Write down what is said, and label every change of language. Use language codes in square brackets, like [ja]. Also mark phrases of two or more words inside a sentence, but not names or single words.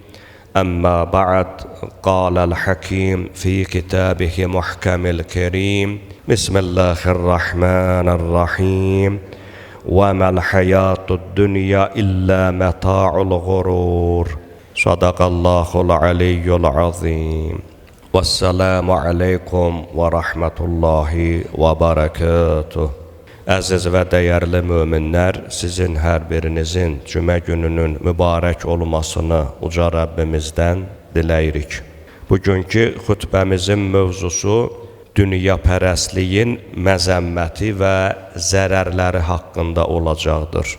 [ar] أما بعد، قال الحكيم في كتابه محكم الكريم بسم الله الرحمن الرحيم وما الحياة الدنيا إلا متاع الغرور. صدق الله العلي العظيم. والسلام عليكم ورحمة الله وبركاته. [az] Əziz və dəyərli möminlər, sizin hər birinizin cümə gününün mübarək olmasını uca Rəbbimizdən diləyirik. Bugünkü xutbəmizin mövzusu dünyapərəstliyin məzəmməti və zərərləri haqqında olacaqdır.